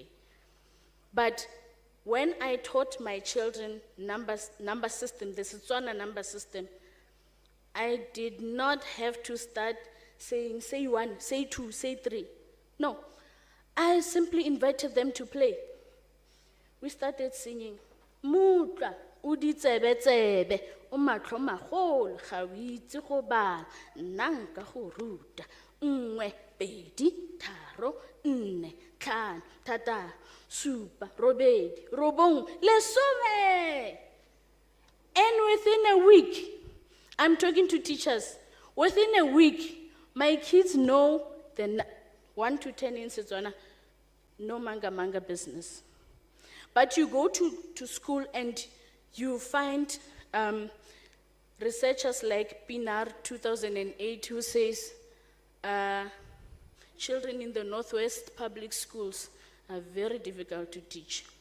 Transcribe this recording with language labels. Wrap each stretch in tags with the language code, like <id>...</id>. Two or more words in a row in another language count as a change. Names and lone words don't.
<en>But when I taught my children number system, the Setswana number system, I did not have to start saying, say one, say two, say three. No, I simply invited them to play. We started singing,</en> <tn>Mutla, udi tsebe tsebe, o matlho magolo, ga o itse go bala, nna nka go ruta, nngwe, pedi, tharo, nne, tlhano, thataro, supa, robedi, robong, lesome.</tn> <en>And within a week, I'm talking to teachers, within a week, my kids know the 1 to 10 in Setswana, no manga business. But you go to school and you find researchers like Pinar 2008 who says children in the Northwest public schools are very difficult to teach.</en>